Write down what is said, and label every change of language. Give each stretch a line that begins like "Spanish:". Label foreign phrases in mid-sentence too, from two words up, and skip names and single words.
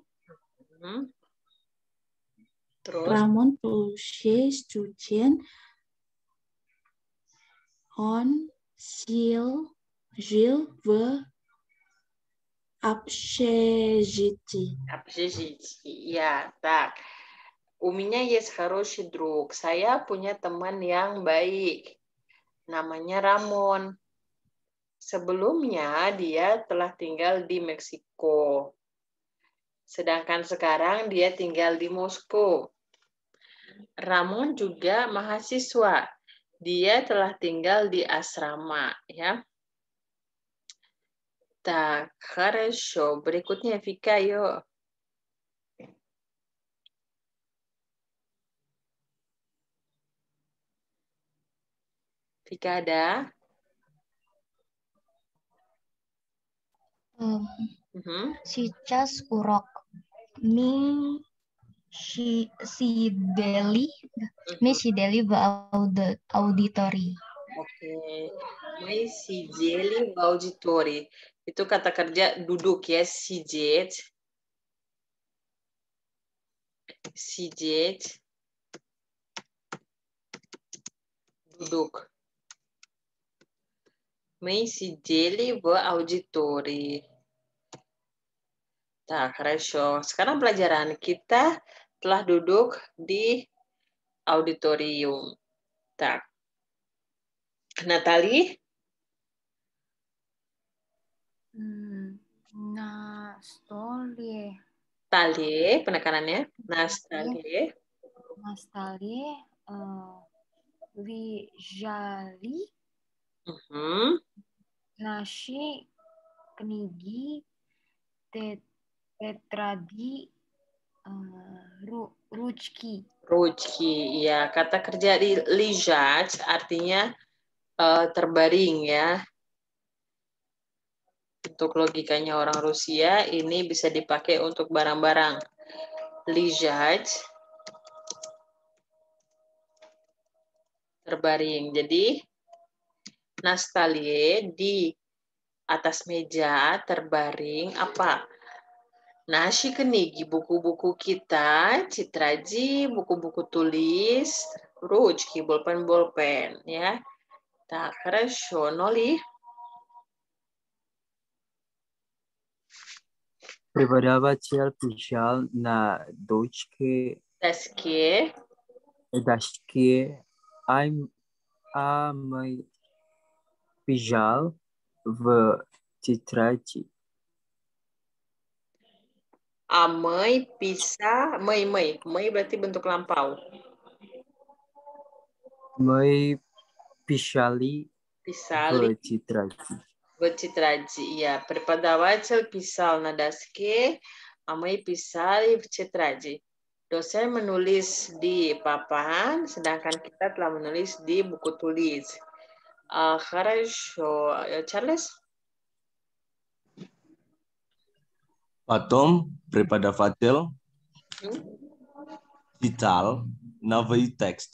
Indonesian: Mhm. Terus?
Russian: Рамон Пуше студент. Он жил в общежитии. Общежитие.
Indonesian: Ya, tak.
Russian: Uminya yes, хороший друг.
Indonesian: Saya punya teman yang baik. Namanya Ramon. Sebelumnya dia telah tinggal di Meksiko. Sedangkan sekarang dia tinggal di Moskow. Ramon juga mahasiswa. Dia telah tinggal di asrama, ya.
Russian: Tak, хорошо.
Indonesian: Berikutnya Vika, yuk. Vika ada?
Russian: Сейчас урок. Мы сидели в аудитории. Oke. Мы сидели в аудитории.
Indonesian: Itu kata kerja duduk ya,
Russian: сидеть. Сидеть.
Indonesian: Duduk.
Russian: Мы сидели в аудитории. Так, хорошо.
Indonesian: Sekarang pelajaran kita telah duduk di auditorium.
Russian: Так. Natali? На столе.
Indonesian: Tali, penekanannya. Nastali.
Russian: На столе лежали наши книги, тетради, ручки.
Indonesian: Rujki, ya. Kata kerja di лежать artinya terbaring ya. Untuk logikanya orang Rusia, ini bisa dipakai untuk barang-barang. Лежать, terbaring. Jadi,
Russian: на столе,
Indonesian: di atas meja, terbaring, apa?
Russian: Наши книги,
Indonesian: buku-buku kita, тетради, buku-buku tulis, ручки, bolpen-bolpen, ya.
Russian: Так, хорошо. Noli? Преподаватель писал на доске, Доске. а мы писал в тетради.
Indonesian: Amai, bisa, mei berarti bentuk lampau.
Russian: Мы писали Pisali. vecitraji. Вчитраджи. Я преподаватель писал на доске, а мы писали в тетради.
Indonesian: Dosen menulis di papan, sedangkan kita telah menulis di buku tulis.
Russian: Хорошо. Charles? Потом преподаватель читал новый текст.